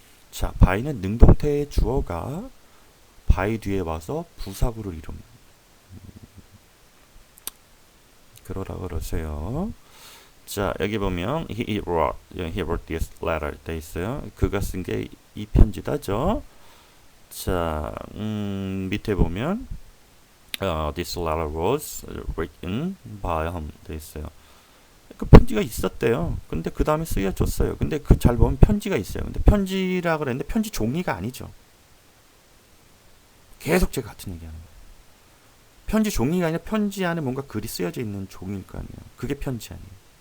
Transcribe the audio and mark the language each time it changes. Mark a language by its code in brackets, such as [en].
[ko] 자, by는 능동태의 주어가 by 뒤에 와서 부사구를 이룹니다. 그러라 그러세요. 자, 여기 보면 [en] he wrote this letter [ko] 돼 있어요. 그가 쓴 게 이 편지다죠. 자, 밑에 보면 [en] this letter was written by him [ko] 돼 있어요. 그 편지가 있었대요. 근데 그 다음에 쓰여졌어요. 근데 그 잘 보면 편지가 있어요. 근데 편지라 그랬는데 편지 종이가 아니죠. 계속 제가 같은 얘기하는 거예요. 편지 종이가 아니라 편지 안에 뭔가 글이 쓰여져 있는 종일 거 아니에요. 그게 편지 아니에요.